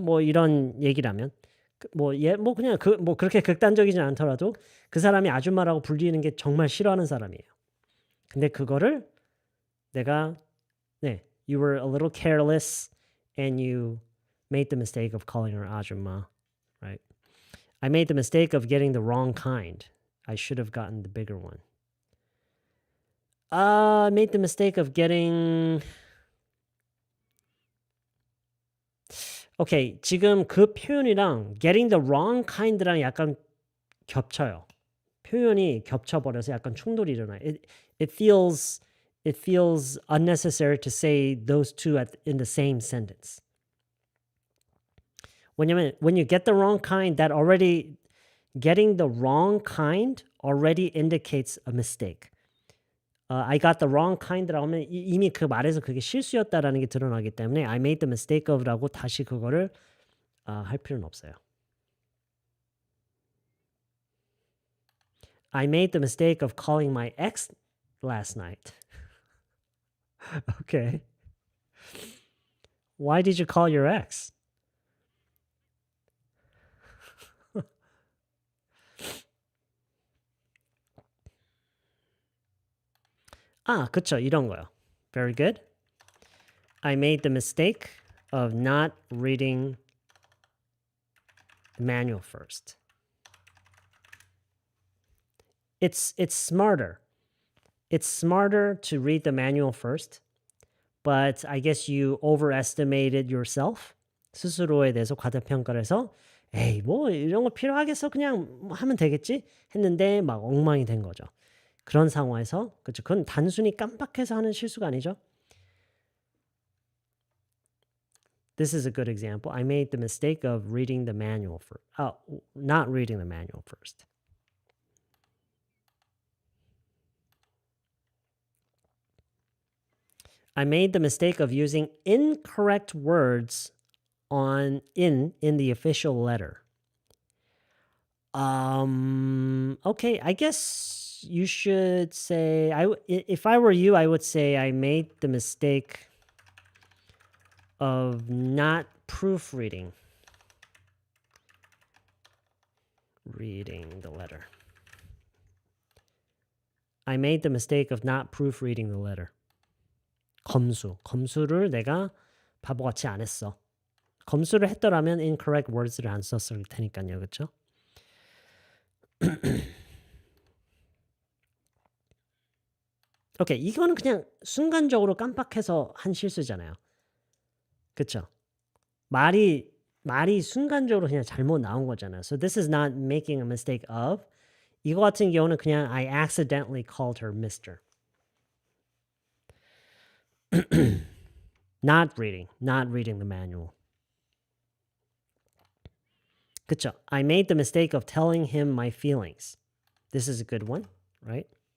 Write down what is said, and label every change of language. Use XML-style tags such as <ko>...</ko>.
<ko>뭐 이런 얘기라면 뭐 그냥 뭐 그렇게 극단적이진 않더라도 그 사람이 아줌마라고 불리는 게 정말 싫어하는 사람이에요.</ko> <en>근데 그거를 내가 you were a little careless and you made the mistake of calling her 아줌마, right? I made the mistake of getting the wrong kind. I should have gotten the bigger one. I made the mistake of getting 오케이, 지금 그 표현이랑 getting the wrong kind랑 약간 겹쳐요.</en> <ko>표현이 겹쳐버려서 약간 충돌이 일어나요.</ko> <en>It feels unnecessary to say those two in the same sentence. 왜냐면 when you get the wrong kind, getting the wrong kind already indicates a mistake.</en> <ko>I got the wrong kind 라고 하면 이미 그 말에서 그게 실수였다라는 게 드러나기 때문에 I made the mistake of 라고 다시 그거를 할 필요는 없어요.</ko> <en>I made the mistake of calling my ex last night. Okay. Why did you call your ex?</en> <ko>그쵸. 이런 거요. Very good.</ko> <en>I made the mistake of not reading the manual first. It's smarter. It's smarter to read the manual first, but I guess you overestimated yourself.</en> <ko>스스로에 대해서 과대평가를 해서 에이 뭐 이런 거 필요하겠어 그냥 하면 되겠지 했는데 막 엉망이 된 거죠. 그런 상황에서 그렇죠. 그건 단순히 깜빡해서 하는 실수가 아니죠.</ko> <en>This is a good example. I made the mistake of reading the manual first. Not reading the manual first. I made the mistake of using incorrect words in the official letter. Okay, I guess you should say if I were you, I would say I made the mistake of not proofreading the letter. I made the mistake of not proofreading the letter.</en> <ko>검수를 내가 바보같이 안 했어. 검수를 했더라면 incorrect words 를 안 썼을 테니까요. 그렇죠? 오케이, 이거는 그냥 순간적으로 깜빡해서 한 실수잖아요. 그렇죠? 말이 순간적으로 그냥 잘못 나온 거잖아요.</ko> <en>So this is not making a mistake of. 이거 같은 경우는 그냥 I accidentally called her Mr. Not reading the manual.</en> <ko>그쵸?</ko> <en>I made the mistake of telling him my feelings. This is a good one, right?</en>